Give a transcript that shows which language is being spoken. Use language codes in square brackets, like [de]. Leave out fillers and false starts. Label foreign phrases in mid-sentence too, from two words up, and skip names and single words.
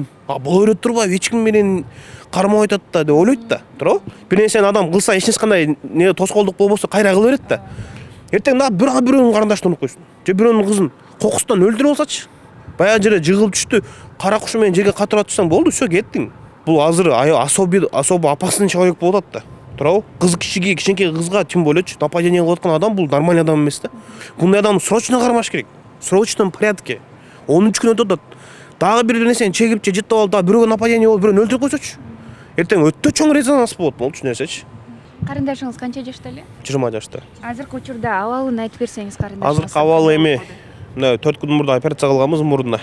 [ky] Боло берет турбайбы, эч ким менен кармап атат да деп ойлойт да. Туурабы? Бир нерсени адам кылса, эч кандай не тоскоолдук болбосо кайра кыла берет да. Эртең дагы бирөөнүн карындашын унутуп койсун. Же бирөөнүн кызын кокустан өлтүрүп алсачы. Баягы жерде жыгылып түштү, кара кушу менен жерге катырып атсаң болду, всё кеттиң. Бул азыр [ru] особо опасный человек [ky] болуп атат да. Туурабы? Кыз кичинекей кызга [ru] тем более нападение [ky] кылып аткан адам бул нормальный адам эмес да. Мындай адамды срочно кармаш керек. [ru] В срочном порядке. [ky] 13 күн өтөт. Дагы бир нерсени чегип же жыттап алып, дагы бирөөгө нападение болуп, бирөөнү өлтүрүп койсочу. Эртең өтө чоң резонанс болот болчу нерсечи. Карындашыңыз канча жашта эле? 20 жашта. Азыркы учурда абалын айтып берсеңиз карындашыңыз. Азыркы абалы эми мына 4 күн мурда операция кылганбыз мурдуна.